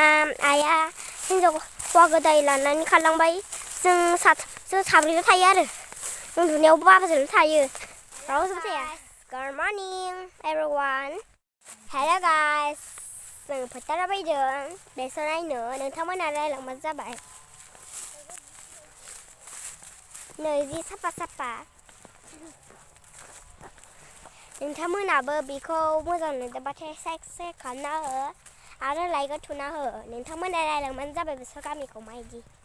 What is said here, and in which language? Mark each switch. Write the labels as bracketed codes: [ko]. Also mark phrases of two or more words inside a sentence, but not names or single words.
[brx] आइया हिन्जाव हौवा गोदान लानानै खारलांबाय जों साब्रैल' थायो आरो उन्दुनायावबो बाबाजोंल' थायो रावबो थाया [en] Good morning everyone Hello guys [brx] जों फोथाराव फैदों बेसर नायनो नोंथांमोना रायलांबानो जाबाय नै जि साफा नोंथांमोनाबो बेखौ मोजां नुदोंबाथाय [en] subscribe khalamna ho [brx] आरो लाइक थुना हो नोंथांमोना रायलांबानो जाबाय बेसर गामिखौ माबायदि